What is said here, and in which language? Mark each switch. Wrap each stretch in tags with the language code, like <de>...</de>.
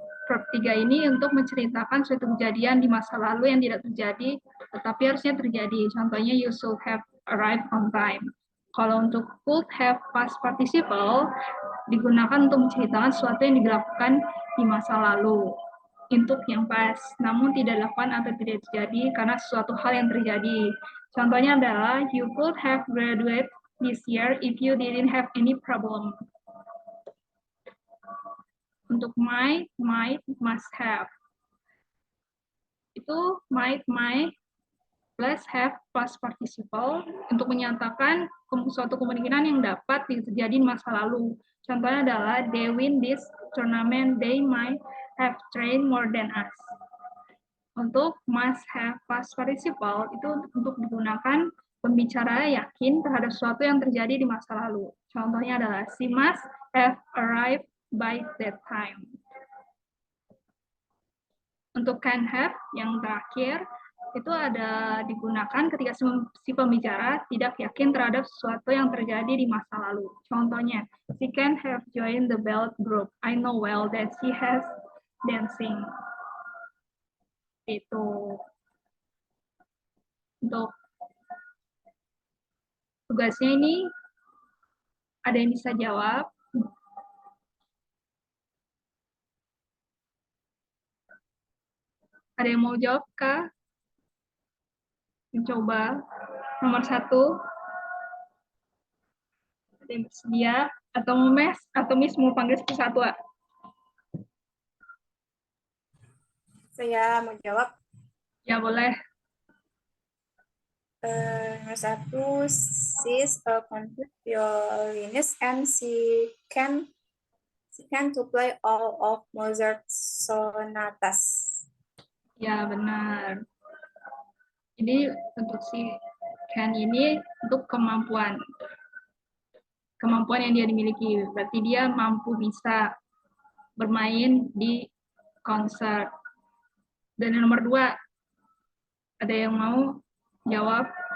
<id>verb 3 ini untuk menceritakan suatu kejadian di masa lalu yang tidak terjadi, tetapi harusnya terjadi. Contohnya,</id> <en>you should have arrived on time.</en> <id>Kalau untuk could have past participle, digunakan untuk menceritakan sesuatu yang dilakukan di masa lalu. Untuk yang past, namun tidak dilakukan atau tidak terjadi karena sesuatu hal yang terjadi. Contohnya adalah,</id> <en>you could have graduated this year if you didn't have any problem.</en> <id>Untuk might, must have. Itu might, plus have past participle untuk menyatakan suatu kemungkinan yang dapat terjadi di masa lalu. Contohnya adalah,</id> <en>they win this tournament, they might have trained more than us.</en> <id>Untuk must have past participle itu untuk digunakan pembicara yakin terhadap sesuatu yang terjadi di masa lalu. Contohnya adalah,</id> <en>she must have arrived by that time.</en> <id>Untuk can have yang terakhir, itu ada digunakan ketika si pembicara tidak yakin terhadap sesuatu yang terjadi di masa lalu. Contohnya,</id> <en>she can have joined the ballet group. I know well that she has dancing.</en> <id>Itu. Untuk tugasnya ini, ada yang bisa jawab? Ada yang mau jawab, Kak? Mencoba. Nomor 1. Ada yang bersedia? Atau Miss mau panggil satu-satu? Saya mau jawab. Ya, boleh. Nomor 1,</id> <en>she's a confused violinist and she can to play all of Mozart's sonatas.</en> <id>Ya, benar. Ini untuk si can ini untuk kemampuan yang dia dimiliki. Berarti dia mampu bisa bermain di konser. Dan yang nomor 2, ada yang mau jawab?</id>